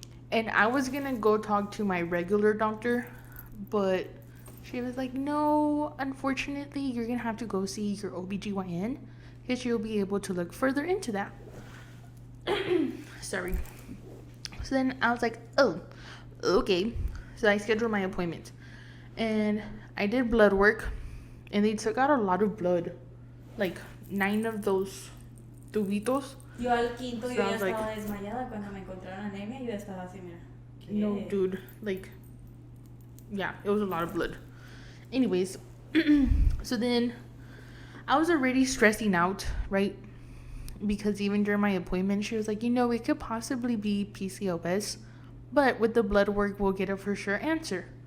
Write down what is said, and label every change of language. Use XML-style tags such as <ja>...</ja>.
<en>And I was gonna go talk to my regular doctor, but she was like, no, unfortunately, you're gonna have to go see your OBGYN because she'll be able to look further into that. Sorry. So then I was like, oh, okay. So I scheduled my appointment. And I did blood work. And they took out a lot of blood. 9 of those tubitos.</en> <es>Yo al quinto yo ya estaba desmayada cuando me encontraron anemia. Yo ya estaba así, mira.</es> <en>No, dude. Yeah, it was a lot of blood. Anyways. So then I was already stressing out, right? because even during my appointment, she was like, it could possibly be PCOS, but with the blood work, we'll get a for sure answer.</en>